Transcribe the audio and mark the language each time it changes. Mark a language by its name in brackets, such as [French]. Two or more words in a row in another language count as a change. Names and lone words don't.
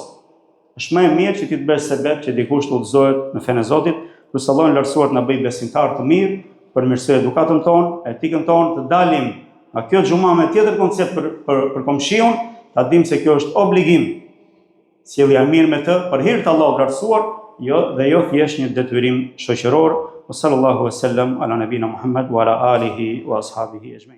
[Albanian] Është më e mirë që ti të bësh sebeb që dikush të udhëzohet në fenë e Zotit, kurse Allahu i lartësuar na bëj besimtar të mirë, përmirësoj edukatën tonë, etikën tonë, të dalim nga kjo xhuma me tjetër koncept për komshiun, ta dimë se kjo është obligim. Sjellja mirë me të për hir të Allahut të lartësuar, dhe jo thjesht një detyrim shoqëror. [Arabic] صلى الله عليه وسلم على نبينا محمد وعلى آله وأصحابه أجمعين.